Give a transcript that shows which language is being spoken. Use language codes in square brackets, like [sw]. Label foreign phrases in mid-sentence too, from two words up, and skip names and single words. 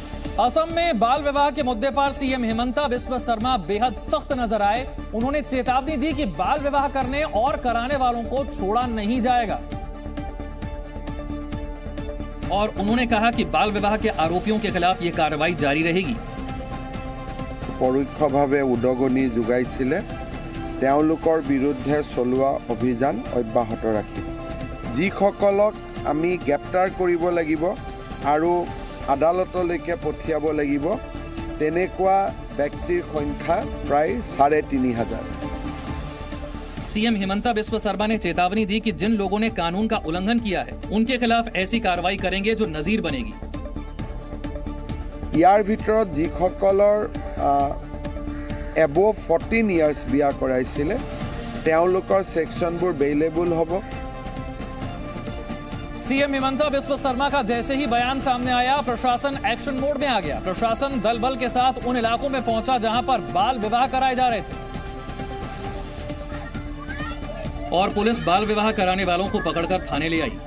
[hi] असम में बाल विवाह के मुद्दे पर सीएम हिमंता बिस्वा शर्मा बेहद सख्त नजर आए। उन्होंने चेतावनी दी कि बाल विवाह करने और कराने वालों को छोड़ा नहीं जाएगा और उन्होंने कहा कि बाल विवाह के आरोपियों के खिलाफ ये कार्रवाई जारी रहेगी। [as] পৰোক্ষভাৱে উদগনি যোগাইছিলে তেওঁলোকৰ বিৰুদ্ধে চলোৱা অভিযান অব্যাহত ৰাখিব। যিসকলক আমি গ্ৰেপ্তাৰ কৰিব লাগিব আৰু আদালতলৈকে পঠিয়াব লাগিব তেনেকুৱা ব্যক্তিৰ সংখ্যা প্ৰায় ৩,৫০০। [hi] सीएम हिमंता बिस्वा शर्मा ने चेतावनी दी कि जिन लोगों ने कानून का उल्लंघन किया है उनके खिलाफ ऐसी कार्रवाई करेंगे जो नजीर बनेगी। [as] ইয়াৰ ভিতৰত যিসকলৰ [en] above 14 years [as] বিয়া কৰাইছিলে তেওঁলোকৰ সেকশনবোৰ বেইলেবল হ'ব। [hi] सीएम हिमंता बिस्वा शर्मा का जैसे ही बयान सामने आया प्रशासन एक्शन मोड में आ गया। प्रशासन दल बल के साथ उन इलाकों में पहुंचा जहां पर बाल विवाह कराए जा रहे थे और पुलिस बाल विवाह कराने वालों को पकड़कर थाने ले आई।